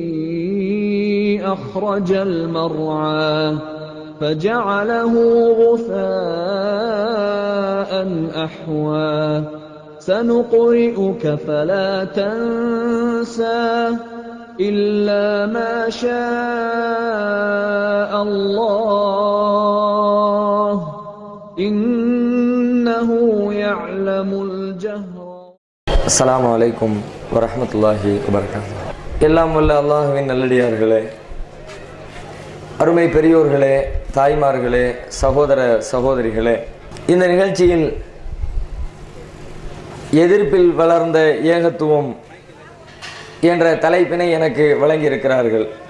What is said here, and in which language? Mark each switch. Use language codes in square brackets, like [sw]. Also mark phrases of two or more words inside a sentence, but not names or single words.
[ar] أخرج المرعى فجعله غثاء أحوى سنقرئك فلا تنسى إلا ما شاء الله إنه يعلم الجهر. السلام عليكم ورحمة الله وبركاته. [ta] எல்லாம் வல்ல அல்லாஹ்வின் நல்லடியார்களே, அருமை பெரியோர்களே, தாய்மார்களே, சகோதர சகோதரிகளே, இந்த நிகழ்ச்சியில் எதிர்ப்பில் வளர்ந்த ஏகத்துவம் என்ற தலைப்பினை எனக்கு வழங்கியிருக்கிறார்கள்.